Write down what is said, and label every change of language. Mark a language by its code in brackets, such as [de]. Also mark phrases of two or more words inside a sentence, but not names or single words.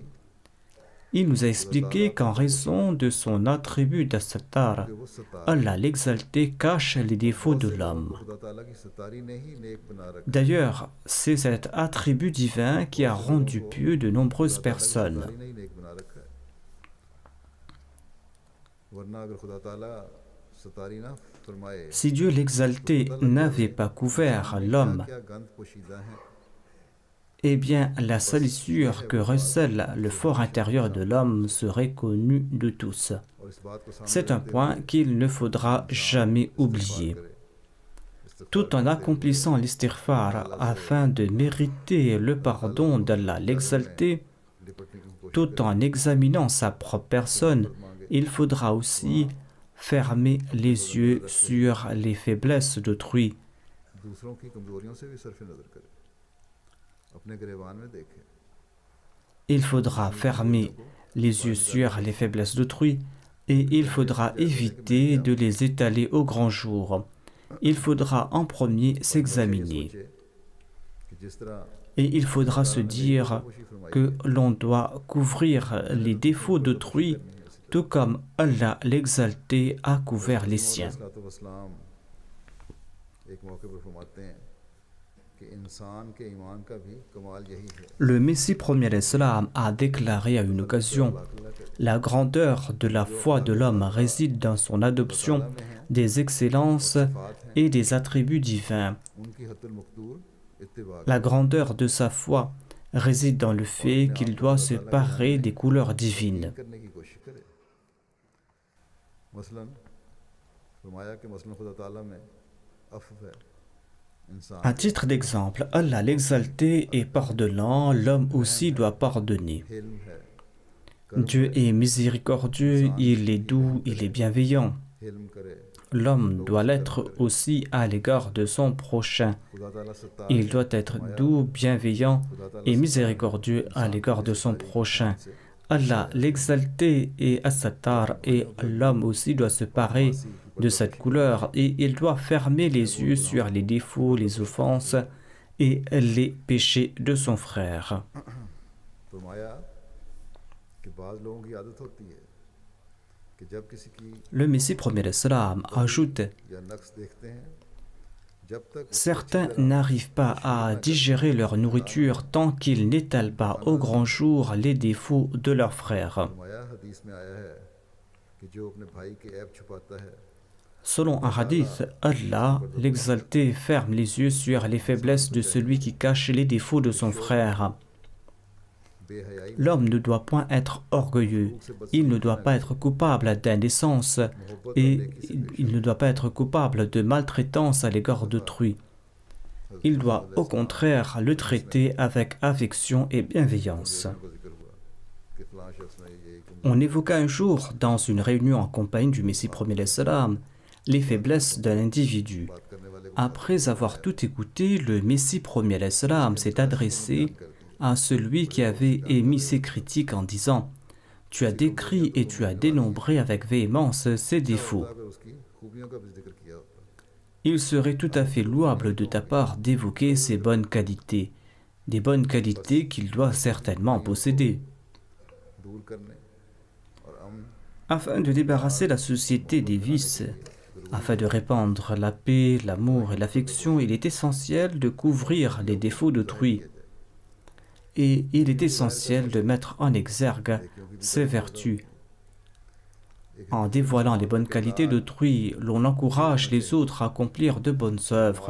[fr] Il nous a expliqué qu'en raison de son attribut d'As-Sattar, [ur] کہ وہ ستار [fr] Allah l'exalté cache les défauts de l'homme. [ur] خدا تعالیٰ کی ستاری نے ہی نیک بنا رکھا [fr] D'ailleurs, c'est cet attribut divin qui a rendu pieux de nombreuses personnes. [ur] ستاری نے ہی نیک بنا رکھا ہے ورنہ اگر خدا تعالیٰ ستاری نہ فرمائے [fr] Si Dieu l'exalté n'avait pas couvert l'homme, [ur] کیا گند پوشیدہ ہے [fr] eh bien la salissure que recèle le fort intérieur de l'homme serait connue de tous. [ur] اور اس بات کو سامنے [fr] C'est un point qu'il ne faudra jamais oublier. Tout en accomplissant l'istighfar afin de mériter le pardon d'Allah l'exalté, [ur] لپٹنے کی کوشش [fr] tout en examinant sa propre personne, il faudra aussi fermer les yeux sur les faiblesses d'autrui. [ur] دوسروں کی کمزوریوں سے بھی صرف نظر کرے اپنے گریبان میں دیکھے [fr] Il faudra fermer les yeux sur les faiblesses d'autrui et il faudra éviter de les étaler au grand jour. Il faudra en premier s'examiner [ur] سوچے کہ جس طرح [fr] et il faudra se dire que l'on doit couvrir les défauts d'autrui tout comme Allah l'exalté a couvert les siens. [ur] وسلام ایک موقع پر فرماتے ہیں کہ انسان کے ایمان کا بھی کمال یہی ہے [fr] Le Messie premier islam a déclaré à une occasion: la grandeur de la foi de l'homme réside dans son adoption des excellences et des attributs divins. [ur] ان کی حتی المقدور اتباع [fr] La grandeur de sa foi réside dans le fait qu'il doit se parer des couleurs divines. [ur] کرنے کی کوشش کرے مثلاً فرمایا کہ مثلاً خدا تعالیٰ میں عفو ہے انسان [fr] À titre d'exemple, Allah l'exalté est pardonnant, l'homme aussi doit pardonner. [ur] حلم ہے [fr] Dieu est miséricordieux, il est doux, il est bienveillant. [ur] حلم کرے [fr] L'homme doit l'être aussi à l'égard de son prochain. [ur] خدا تعالیٰ ستار [fr] Il doit être doux, bienveillant et miséricordieux à l'égard de son prochain. Allah l'exalté est As-Sattar et l'homme aussi doit se parer de cette couleur et il doit fermer les yeux sur les défauts, les offenses et les péchés de son frère. [ur] فرمایا کہ بعض لوگوں کی عادت ہوتی ہے کہ جب کسی کی [fr] Le Messie premier islam ajoute: [ur] یا نقص دیکھتے ہیں جب تک [fr] certains n'arrivent pas à digérer leur nourriture tant qu'ils n'étalent pas au grand jour les défauts de leur frère. [ur] فرمایا حدیث میں آیا ہے کہ جو اپنے بھائی کے عیب چھپاتا ہے [fr] Selon un hadith, Allah, l'exalté, ferme les yeux sur les faiblesses de celui qui cache les défauts de son frère. [ur] बेहयाई [fr] L'homme ne doit point être orgueilleux, il ne doit pas être coupable d'indécence et il ne doit pas être coupable de maltraitance à l'égard d'autrui. Il doit au contraire le traiter avec affection et bienveillance. [ur] کو ذکر ہوا کہ فلاں شخص نے یہ [fr] On évoqua un jour, dans une réunion en compagnie du Messie premier salam, les faiblesses d'un individu. [ur] بات کرنے والے کو [fr] Après avoir tout écouté, le Messie premier salam s'est adressé à celui qui avait émis ces critiques en disant: tu as décrit et tu as dénombré avec véhémence ses défauts. [ur] اگر اس کی خوبیوں کا بھی ذکر کیا ہوتا [fr] Il serait tout à fait louable de ta part d'évoquer ses bonnes qualités, des bonnes qualités qu'il doit certainement posséder. [ur] دور کرنے اور امن [fr] Afin de débarrasser la société des vices Afin de répandre la paix, l'amour et l'affection, il est essentiel de couvrir les défauts d'autrui. Et il est essentiel de mettre en exergue ses vertus. En dévoilant les bonnes qualités d'autrui, l'on encourage les autres à accomplir de bonnes œuvres.